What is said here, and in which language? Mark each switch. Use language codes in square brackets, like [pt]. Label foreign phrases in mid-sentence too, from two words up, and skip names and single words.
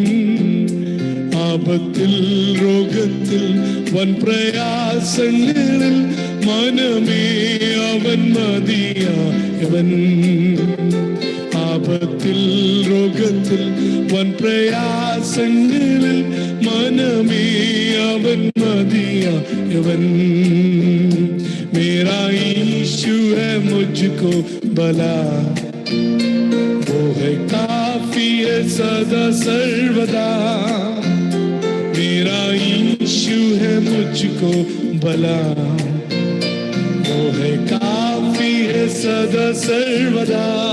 [ml] ആപത്തിൽ രോഗത്തിൽ വൻ പ്രയാസങ്ങളിൽ മനമേ അവൻ മതിയായവൻ. ആപത്തിൽ രോഗത്തിൽ വൻ പ്രയാസങ്ങളിൽ മനമേ അവൻ മതിയായവൻ. [hi] मेरा यीशु है मुझको भला, वो है काफी है सदा सर्वदा. मेरा यीशु है मुझको भला, वो है काफी है सदा सर्वदा.